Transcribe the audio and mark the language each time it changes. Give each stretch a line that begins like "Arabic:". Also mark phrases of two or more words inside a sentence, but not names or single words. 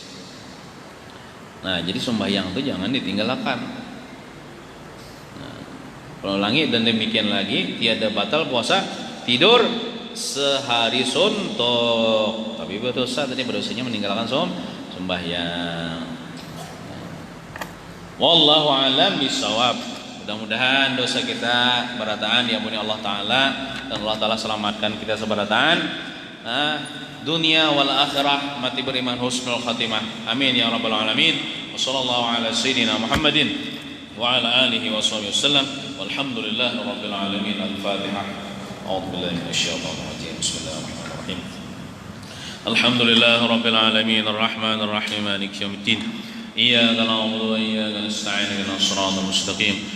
Banjar: Nah, jadi sembahyang itu jangan ditinggalkan. Nah, kalau ulangi dan demikian lagi tiada batal puasa tidur sehari suntuk tapi berdosa, tadi berdosanya meninggalkan sembahyang.
Arabic: والله أعلم بالصواب.
Banjar: Mudah-mudahan dosa kita berataan diampuni Allah Ta'ala dan Allah Ta'ala selamatkan kita seberataan
Arabic: الدنيا والآخرة,
Banjar: mati beriman,
Arabic: حسن الخاتمة. آمين يا رب العالمين. وصلى الله على سيدنا محمد وعلى آله وصحبه وسلم. والحمد لله رب العالمين. Al-Fatihah. أعوذ بالله من الشيطان الرجيم. بسم الله الرحمن الرحيم. الحمد لله رب العالمين. الرحمن الرحيم. مالك يوم الدين. إياك نعبد وإياك نستعين. اهدنا الصراط المستقيم.